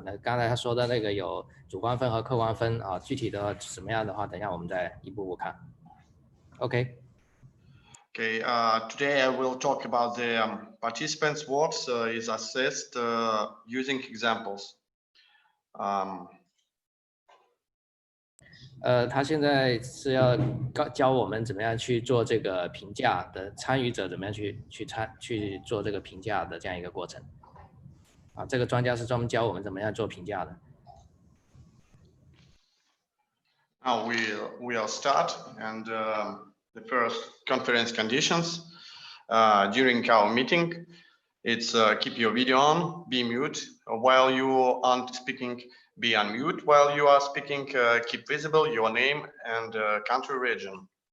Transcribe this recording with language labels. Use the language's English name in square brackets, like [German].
[Chinese] 那刚才他说的那个有主观分和客观分啊，具体的什么样的话，等一下我们再一步步看。 OK。 [English] Okay, today I will talk about the participants' works is assessed using examples. [Chinese] 他现在是要教我们怎么样去做这个评价的，参与者怎么样去做这个评价的这样一个过程。啊，这个专家是专门教我们怎么样做评价的。 [English] Now we'll start, and the first conference conditions during our meeting, it's keep your video on, be mute while you aren't speaking, be unmute while you are speaking, keep visible your name and country region.